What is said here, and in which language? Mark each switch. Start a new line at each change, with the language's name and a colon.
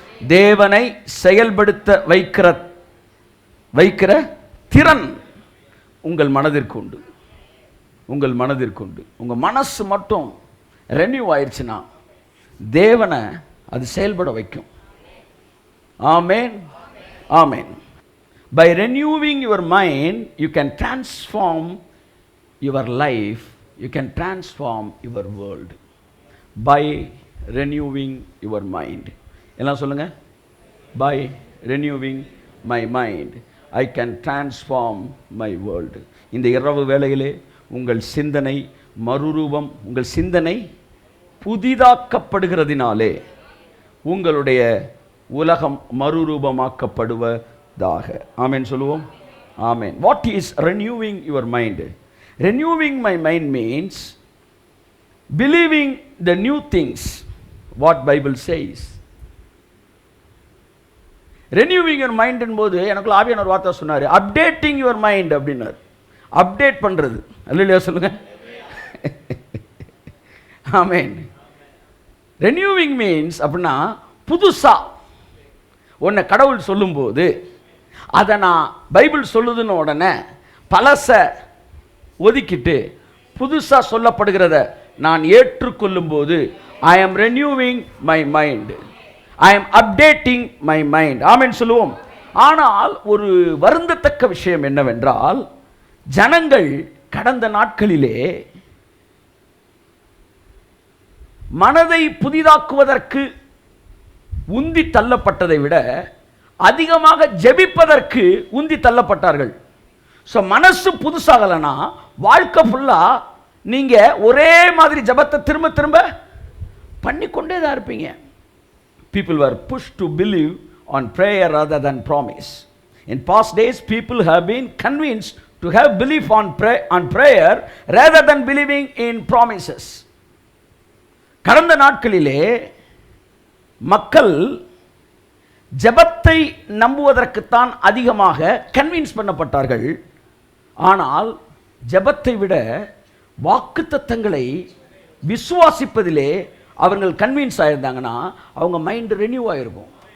Tamil: தேவனை செயல்படுத்த வைக்கிற திறன் உங்கள் மனதிற்கு உண்டு. உங்கள் மனதிற்கு உண்டு. உங்கள் மனசு மட்டும் ரெனியூ ஆயிடுச்சுன்னா தேவனை அது செயல்பட வைக்கும். ஆமென். ஆமென்.
English: By renewing your mind, you can transform your life, you can transform your world. By renewing your mind.
Tamil: எல்லாம் சொல்லுங்க.
English: By renewing my mind, I can transform my world.
Tamil: இந்த இரவு வேளையிலே உங்கள் சிந்தனை மறுரூபம், உங்கள் சிந்தனை புதிதாக்கப்படுகிறதினாலே உங்களுடைய உலகம் மறுரூபமாக்கப்படுவதாக. ஆமென் சொல்லுவோம். ஆமென்.
English: What is renewing your mind? Renewing my mind means believing the new things what Bible says. Renewing your mind
Tamil: என்பது எனக்குள்ள ஆவியானவர் வார்த்தை சொன்னாரு,
English: updating your mind
Tamil: அப்படின்னாரு. அப்டேட் பண்றது. அல்லேலூயா சொல்லுங்க. ஆமென். ரெனியூவிங் மீன்ஸ் அப்படின்னா புதுசா ஒன்றை கடவுள் சொல்லும்போது அதை நான் பைபிள் சொல்லுதுன்னு உடனே பழச ஒதுக்கிட்டு புதுசா சொல்லப்படுகிறத நான் ஏற்றுக்கொள்ளும் போது
English: I am renewing my mind,
Tamil: ஐ ஆம் அப்டேட்டிங் மை மைண்ட். ஆமென் சொல்லுவோம். ஆனால் ஒரு வருந்தத்தக்க விஷயம் என்னவென்றால், ஜனங்கள் கடந்த நாட்களிலே மனதை புதிதாக்குவதற்கு உந்தி தள்ளப்பட்டதை விட அதிகமாக ஜெபிப்பதற்கு உந்தி தள்ளப்பட்டார்கள். ஸோ மனசு புதுசாகலனா வாழ்க்கை ஃபுல்லா நீங்க ஒரே மாதிரி ஜெபத்தை திரும்ப திரும்ப பண்ணிக்கொண்டே தான் இருப்பீங்க.
English: People were pushed to believe on prayer rather than promise. In past days, people have been convinced to have belief on prayer rather than believing in promises.
Tamil: கடந்த நாட்களிலே மக்கள் ஜெபத்தை நம்புவதற்குத்தான் அதிகமாக கன்வின்ஸ் பண்ணப்பட்டார்கள். ஆனால் ஜெபத்தை விட வாக்குத்தத்தங்களை விசுவாசிப்பதிலே அவர்கள் கன்வின்ஸ் ஆயிருந்தாங்கன்னா அவங்க மைண்ட் ரெனியூ ஆயிருக்கும்.